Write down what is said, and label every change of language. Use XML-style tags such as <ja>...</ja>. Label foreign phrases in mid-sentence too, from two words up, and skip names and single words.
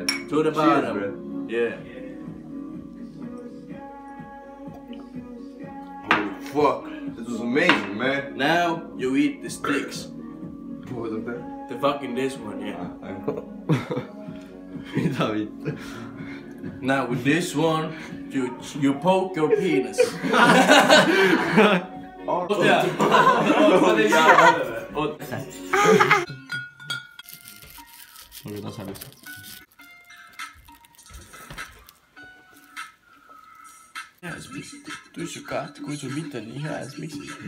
<en>To the bottom. Cheers, Yeah. Holy fuck. This was amazing, man. Now you eat the sticks. What was that? The fucking this one, yeah.</en> <et>Mida vitt?</et> <en>Now with this one, you poke your penis.</en> <et>Olgu tasa lihtsalt. Tussuka, kui sul mitte on nii hea, siis miks?</et>